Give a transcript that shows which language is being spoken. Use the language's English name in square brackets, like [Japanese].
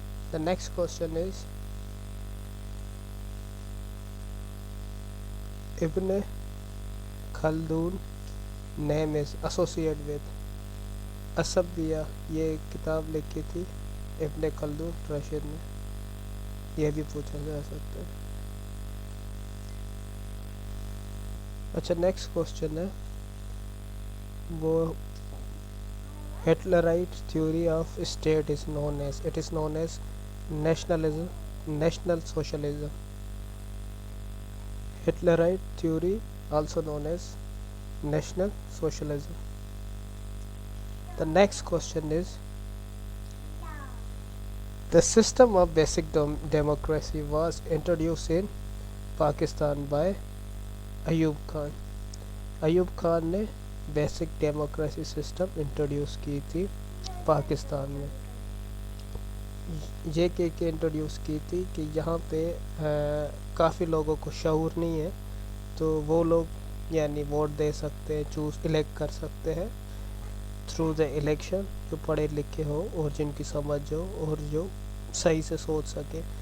[English] The next question is Ibn Khaldun name is associated with Asabiyya. [Urdu] یہ کتاب لکھی تھی ابن خلدون رشید نے, یہ بھی پوچھا جا سکتا ہے. [English] اچھا next question ہے وہ Hitlerite theory of state is known as national socialism. Hitlerite theory also known as national socialism. The next question is the system of basic democracy was introduced in Pakistan by Ayub Khan. [Urdu] Ayub Khan نے basic democracy system introduce کی تھی پاکستان میں. یہ کہ introduce کی تھی کہ یہاں پہ کافی لوگوں کو شعور نہیں ہے, تو وہ لوگ یعنی ووٹ دے سکتے ہیں, چوز الیکٹ کر سکتے ہیں تھرو دا الیکشن, جو پڑھے لکھے ہو اور جن کی سمجھ ہو اور جو صحیح سے سوچ سکے.